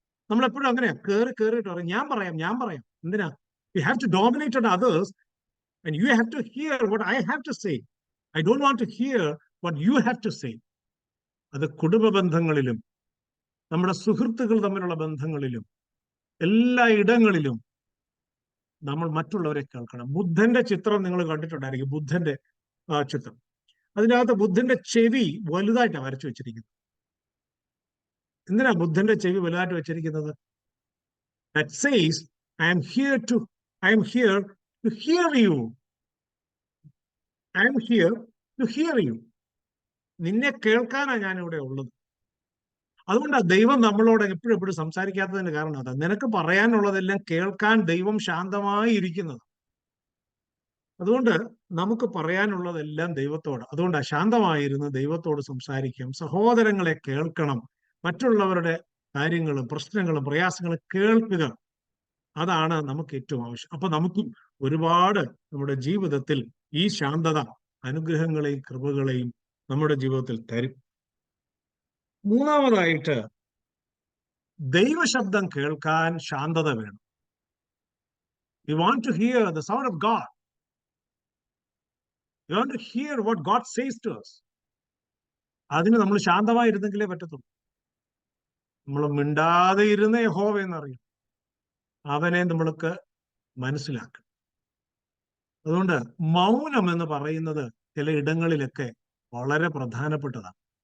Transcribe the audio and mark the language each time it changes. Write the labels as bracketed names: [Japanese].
[Malayalam] നമ്മളെപ്പോഴും അങ്ങനെയാ, കേറിയിട്ട് പറയും, ഞാൻ പറയാം. എന്തിനാ? [English] We have to dominate on others and you have to hear what I have to say. I don't want to hear what you have to say. [Malayalam] അത് കുടുംബ ബന്ധങ്ങളിലും നമ്മുടെ സുഹൃത്തുക്കൾ തമ്മിലുള്ള ബന്ധങ്ങളിലും എല്ലാ ഇടങ്ങളിലും നമ്മൾ മറ്റുള്ളവരെ കേൾക്കണം. ബുദ്ധന്റെ ചിത്രം നിങ്ങൾ കണ്ടിട്ടുണ്ടായിരിക്കും. ബുദ്ധന്റെ ചിത്രം, അതിനകത്ത് ബുദ്ധന്റെ ചെവി വലുതായിട്ടാണ് വരച്ചു വെച്ചിരിക്കുന്നത്. എന്തിനാ ബുദ്ധന്റെ ചെവി വലുതായിട്ട് വെച്ചിരിക്കുന്നത്? [English] That says, I am here to hear you. I am here to hear you. [Malayalam] നിന്നെ കേൾക്കാനാണ് ഞാൻ ഇവിടെ ഉള്ളത്. അതുകൊണ്ടാണ് ദൈവം നമ്മളോട് എപ്പോഴും സംസാരിക്കാത്തതിന് കാരണം അതാ. നിനക്ക് പറയാനുള്ളതെല്ലാം കേൾക്കാൻ ദൈവം ശാന്തമായി ഇരിക്കുന്നത്. അതുകൊണ്ട് നമുക്ക് പറയാനുള്ളതെല്ലാം ദൈവത്തോട്. അതുകൊണ്ട് ശാന്തമായിരുന്ന് ദൈവത്തോട് സംസാരിക്കും. സഹോദരങ്ങളെ കേൾക്കണം. മറ്റുള്ളവരുടെ കാര്യങ്ങളും പ്രശ്നങ്ങളും പ്രയാസങ്ങളും കേൾക്കുക. അതാണ് നമുക്ക് ഏറ്റവും ആവശ്യം. അപ്പൊ നമുക്കും ഒരുപാട് നമ്മുടെ ജീവിതത്തിൽ ഈ ശാന്തത അനുഗ്രഹങ്ങളെയും കൃപകളെയും നമ്മുടെ ജീവിതത്തിൽ തരും. മൂന്നാമതായിട്ട് ദൈവശബ്ദം കേൾക്കാൻ ശാന്തത വേണം. [English] We want to hear the sound of God. We want to hear what God says to us. [Malayalam] അതിന് നമ്മൾ ശാന്തമായിരുന്നെങ്കിലേ പറ്റത്തുള്ളൂ. നമ്മൾ മിണ്ടാതെ ഇരുന്ന് യഹോവ എന്നറിയും. അവനെ നമ്മൾക്ക് മനസ്സിലാക്കും. അതുകൊണ്ട് മൗനം എന്ന് പറയുന്നത് ചില ഇടങ്ങളിലൊക്കെ വളരെ പ്രധാനപ്പെട്ടതാണ്.